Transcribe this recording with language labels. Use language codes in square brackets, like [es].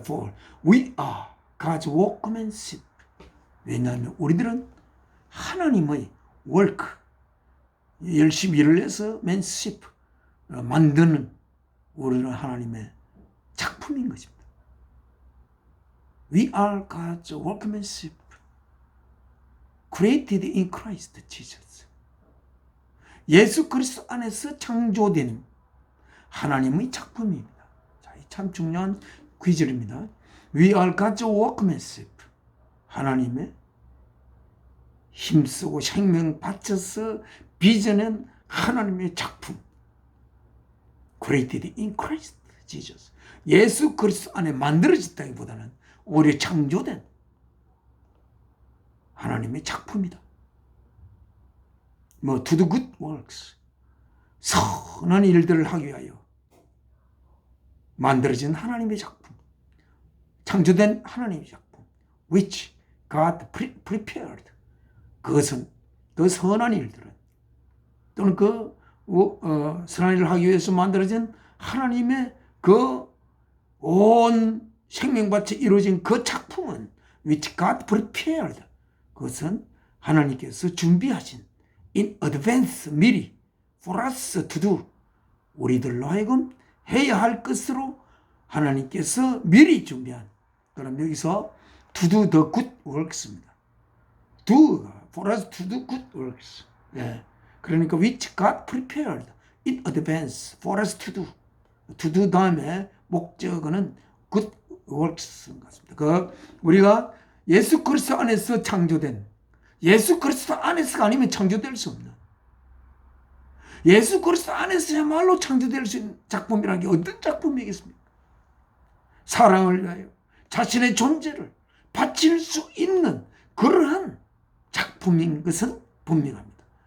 [en] For we are God's workmanship. [ko] 왜냐하면 우리들은 하나님의 [en] work, [ko] 열심히 일을 해서 [en] manship, [ko] 만드는 우리는 하나님의 작품인 것입니다. [en] We are God's workmanship, created in Christ Jesus. [ko] 예수 그리스도 안에서 창조된 하나님의 작품입니다. 자, 참 중요한 구절입니다. [en] We are God's workmanship. [ko] 하나님의 힘쓰고 생명 바쳐서 빚어낸 하나님의 작품. [en] Created in Christ Jesus. [ko] 예수 그리스도 안에 만들어졌다기보다는 오히려 창조된 하나님의 작품이다. [en] to do good works. [ko] 선한 일들을 하기 위하여 만들어진 하나님의 작품. 창조된 하나님의 작품. [en] Which God prepared. [ko] 그것은 그 선한 일들은 또는 그 선한 일을 하기 위해서 만들어진 하나님의 그 온 생명밭에 이루어진 그 작품은 [en] which God prepared. [ko] 그것은 하나님께서 준비하신 [en] in advance [ko] 미리 [en] for us to do. [ko] 우리들로 하여금 해야 할 것으로 하나님께서 미리 준비한. 그럼 여기서 [en] to do the good works입니다. do for us to do good works. [ko] 네. 그러니까 [en] which God prepared in advance for us to do. to do [ko] 다음에 목적어는 [en] good works [ko] 같습니다. 우리가 예수 그리스도 안에서 창조된, 예수 그리스도 안에서가 아니면 창조될 수 없는, 예수 그리스도 안에서야말로 창조될 수 있는 작품이라는 게 어떤 작품이겠습니까? 사랑을 위하여 자신의 존재를 바칠 수 있는 그러한 작품인 것은 분명합니다.